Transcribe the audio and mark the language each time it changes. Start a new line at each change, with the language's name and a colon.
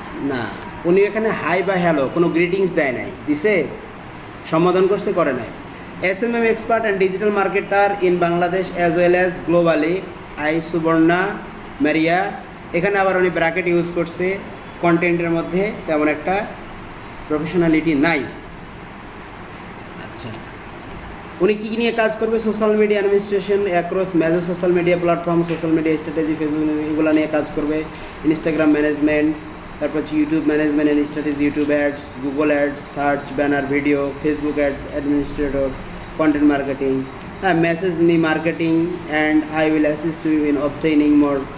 Bangla: না, উনি এখানে হাই বা হ্যালো কোনো গ্রিটিংস দেয় নাই, দিছে সম্বোধন করছে, করে নাই।
English: SMM expert and digital marketer in Bangladesh as well as globally, I Subarna Maria.
Bangla: এখানে আবার উনি ব্র্যাকেট ইউজ করছে, কন্টেন্টের মধ্যে তেমন একটা প্রফেশনালিটি নাই। আচ্ছা, উনি কী নিয়ে কাজ করবে, social media administration across major social media platform, social media strategy, Facebook এগুলো নিয়ে কাজ করবে, ইনস্টাগ্রাম ম্যানেজমেন্ট, তারপর হচ্ছে YouTube management and strategy, YouTube ads, Google ads, search, banner, video, Facebook ads, administrator, content marketing, হ্যাঁ
English: Message me marketing and I will assist you in obtaining more.